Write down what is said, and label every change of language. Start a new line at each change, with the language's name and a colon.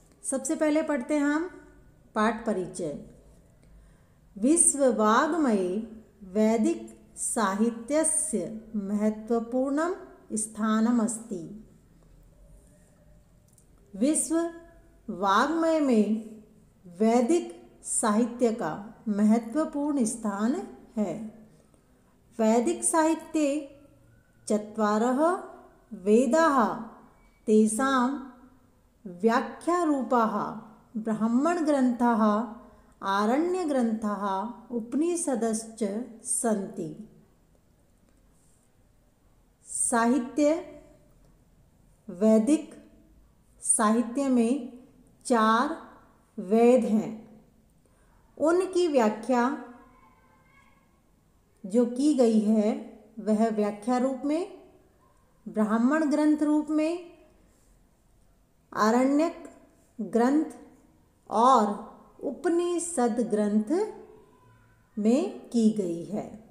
Hindi: सबसे पहले पढ़ते हैं हम पाठ परिचय।
Sanskrit: विश्ववाङ्मये वैदिक साहित्यस्य महत्वपूर्णं स्थानमस्ति।
Hindi: विश्व वाङ्मय में वैदिक साहित्य का महत्वपूर्ण स्थान है।
Sanskrit: वैदिक साहित्ये चत्वारः वेदाः तेषां व्याख्यारूपाः ब्राह्मणग्रन्थाः आरण्यग्रन्थाः उपनिषदश्च सन्ति।
Hindi: साहित्य वैदिक साहित्य में 4 वेद हैं। उनकी व्याख्या जो की गई है वह व्याख्या रूप में, ब्राह्मण ग्रंथ रूप में, आरण्यक ग्रंथ और उपनिषद ग्रंथ में की गई है।